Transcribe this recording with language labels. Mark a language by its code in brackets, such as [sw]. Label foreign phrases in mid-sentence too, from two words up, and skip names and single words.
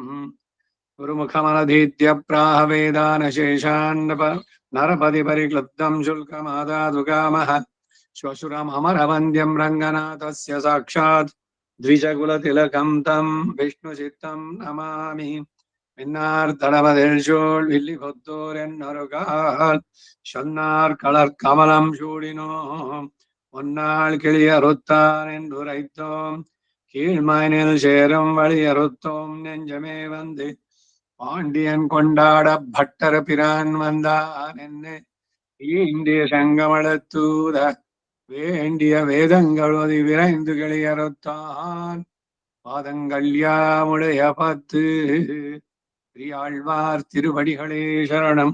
[sa] गुरुमुखमनधीत्य प्राह वेदानशेषान् नरपतिपरिक्लुब्धं शुल्कमादातुकामः. श्वशुरमरवन्द्यं रङ्गनाथस्य साक्षात् द्विजकुलतिलकं तं विष्णुचित्तं नमामि. [ta] மின்னார் சூழ் வில்லி பொத்தோர் என்னொருகால் சொன்னார் களர் கமலம் சூடினோம் ஒன்னாள் கிளியறுத்தான் என்றுரைத்தோம் கீழ்மனில் சேரும் வழியறுத்தோம் நெஞ்சமே வந்து பாண்டியன் கொண்டாட பட்டர் பிரான் வந்தான் என்ன ஈண்டிய சங்கமளத்தூத வேண்டிய வேதங்களொதி விரைந்து கிளியறுத்தான் பாதங்கள் யாமுடைய பத்து ஆழ்வார் திருவடிகளே சரணம்.